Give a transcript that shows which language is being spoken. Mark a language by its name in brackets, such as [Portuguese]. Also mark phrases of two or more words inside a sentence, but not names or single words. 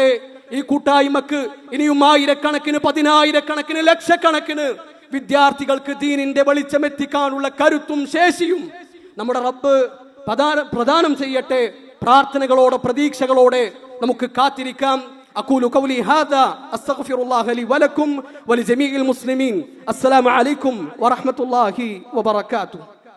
[Malayalam] ഈ കൂട്ടായ്മക്ക് ഇനിയും ആയിരക്കണക്കിന്, പതിനായിരക്കണക്കിന്, ലക്ഷക്കണക്കിന് വിദ്യാർത്ഥികൾക്ക് ദീനിന്റെ വെളിച്ചം എത്തിക്കാനുള്ള കരുത്തും ശേഷിയും നമ്മുടെ റബ്ബ് പ്രദാനം ചെയ്യട്ടെ. പ്രാർത്ഥനകളോടെ, പ്രതീക്ഷകളോടെ നമുക്ക് കാത്തിരിക്കാം. [Arabic] أقول قولي هذا أستغفر الله لي ولكم ولجميع المسلمين. السلام عليكم ورحمة الله وبركاته.